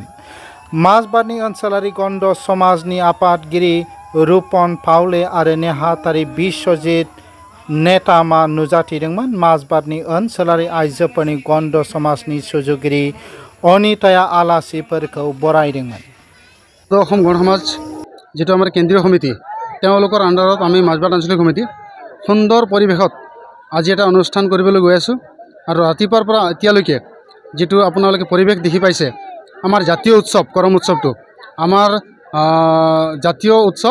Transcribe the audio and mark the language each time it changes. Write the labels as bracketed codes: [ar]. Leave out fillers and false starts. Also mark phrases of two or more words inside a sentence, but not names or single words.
[brx] माजबादनि ओनसोलारि गन्ड समाजनि आफादगिरि रुपन पाउले आरो नेहाथारि बिश्वजित नेतामा नुजाथिदोंमोन। माजबादनि ओनसोलारि आइजोफोरनि गन्ड समाजनि सुजुगिरि अनिताया आलासिफोरखौ बरायदोंमोन। [as] অসম গণ সমাজ যেটো আমাৰ কেন্দ্ৰীয় সমিতি তেওঁলোকৰ আণ্ডাৰত আমি মাজবাট আঞ্চলিক সমিতি সুন্দৰ পৰিৱেশত আজি এটা অনুষ্ঠান কৰিবলৈ গৈ আছোঁ। আৰু ৰাতিপুৱাৰ পৰা এতিয়ালৈকে যেটো আপোনালোকে পৰিৱেশ দেখি পাইছে, আমাৰ জাতীয় উৎসৱ করম উৎসৱটো আমাৰ জাতীয় উৎসৱ।